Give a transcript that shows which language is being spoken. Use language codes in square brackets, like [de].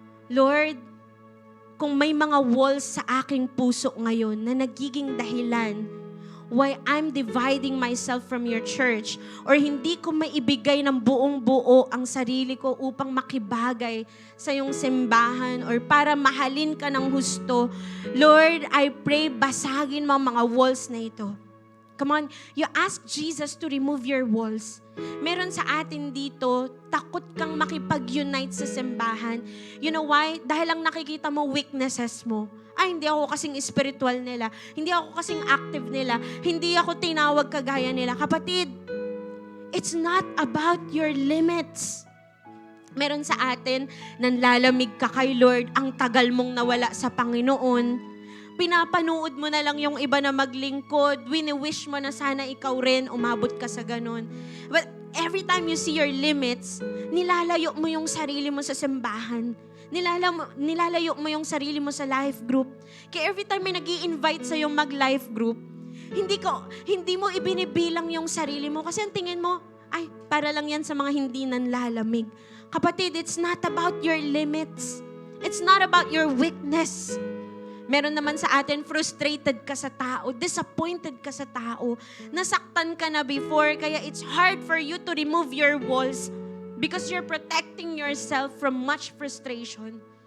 [tl] Lord, kung may mga walls sa aking puso ngayon na nagiging dahilan [en] why I'm dividing myself from your church [tl] or hindi ko maibigay ng buong buo ang sarili ko upang makibagay sa iyong simbahan or para mahalin ka ng husto, Lord, [en] I pray [tl] basagin mo ang mga walls na ito. [en] Come on, you ask Jesus to remove your walls. [tl] Meron sa atin dito, takot kang makipag-unite sa simbahan. [en] You know why? [tl] Dahil lang nakikita mo weaknesses mo. Ay, hindi ako kasing spiritual nila. Hindi ako kasing active nila. Hindi ako tinawag kagaya nila. [en] Kapatid, it's not about your limits. [tl] Meron sa atin, nanlalamig ka kay Lord, ang tagal mong nawala sa Panginoon. Pinapanood mo na lang yung iba na maglingkod. Wini-wish mo na sana ikaw rin, umabot ka sa ganun. [en] But every time you see your limits, [tl] nilalayo mo yung sarili mo sa simbahan. Nilalayo mo yung sarili mo sa life group. Kaya every time may nag-i-invite sa'yo mag-life group, hindi mo ibinibilang yung sarili mo kasi ang tingin mo, ay, para lang yan sa mga hindi nanlalamig. [en] Kapatid, it's not about your limits. It's not about your weakness. [tl] Meron naman sa atin, frustrated ka sa tao, disappointed ka sa tao, nasaktan ka na before, kaya [en] it's hard for you to remove your walls because you're protecting yourself from much frustration.